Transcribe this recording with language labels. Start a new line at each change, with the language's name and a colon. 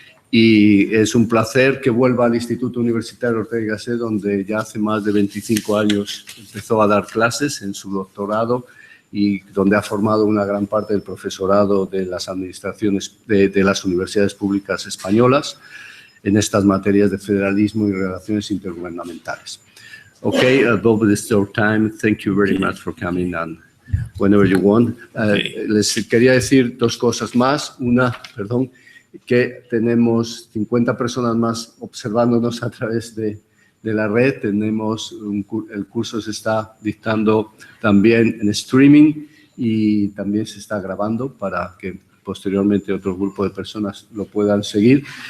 Spanish: Y es un placer que vuelva al Instituto Universitario Ortega y Gasset, donde ya hace más de 25 años empezó a dar clases en su doctorado y donde ha formado una gran parte del profesorado de las administraciones de las universidades públicas españolas en estas materias de federalismo y relaciones intergubernamentales.
English: Okay, Bob, this is your time. Thank you very much for coming and whenever you want.
Spanish: Les quería decir 2 cosas más. Una, perdón, que tenemos 50 personas más observándonos a través de la red. Tenemos el curso se está dictando también en streaming y también se está grabando para que posteriormente otro grupo de personas lo puedan seguir.